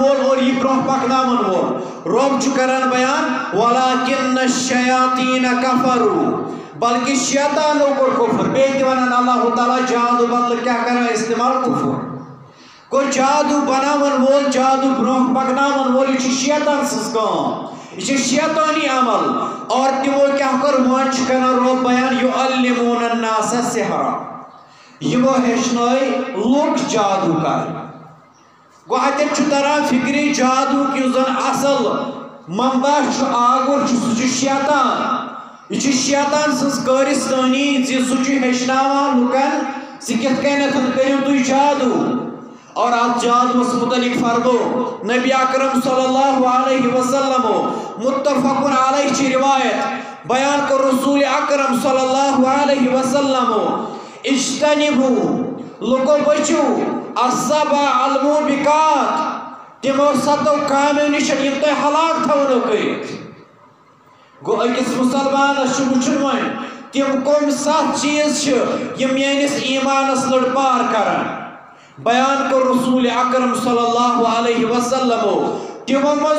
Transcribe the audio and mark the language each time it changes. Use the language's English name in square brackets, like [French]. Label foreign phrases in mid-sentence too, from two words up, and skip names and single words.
[Kashmiri] وول اور یہِ برونٛہہ پکناون وول رب چھُ کران بیان [Arabic] ولکن الشیاطین کفروا [Kashmiri] بلکہ شیطانو کوٚر کُفر بیٚیہِ تہِ ونان اللہ تعالیٰ جادو بدلہٕ کیٛاہ کران استعمال کُفر گوٚو جادو بناون وول جادو برونٛہہ پکناون وول یہِ چھُ شیطان سٕنٛز کٲم یہ چھُ شیطانی عمل اور تمو کیٛاہ کوٚر وۄنۍ چھُ کران رب بیان [Arabic] یعلمون الناس السحر [Kashmiri] یمو ہیٚچھنٲے لُکھ جادو کرُن گوٚو اتٮ۪تھ چھُ تران فکرِ جادوُک یُس زن اصل منبع چھُ آگُر چھُ سُہ چھُ شیطان یہ چھُ شیطان سٕنٛز کٲرِستٲنی زِ سُہ چھُ ہیٚچھناوان لُکن زِ کِتھ کٔنٮ۪تھ کٔرِو تُہۍ جادو اور اتھ جادوَس متعلق فرمو نبی اکرم [Arabic] صلی اللہ علیہ وسلم متفق علیہ [Kashmiri] چھ روایت بیان کر رسول اکرم [Arabic] صلی اللہ علیہ وسلم [Kashmiri] اجتنبوا لوکو بچو [Arabic] السبع الموبقات [Kashmiri] تمو 7 کامیو نش یم تۄہہِ ہلاک تھاونو کٔرِتھ گوٚو أکِس مُسلمانس چھُ وٕچھُن وۄنۍ تِم کۄم 7 چیٖز چھِ یِم میٲنِس ایٖمانس لٔڑ پار کران بیان کوٚر رسول اکرم [Arabic] صلی اللہ علیہ وسلم [Kashmiri] تِمو منٛز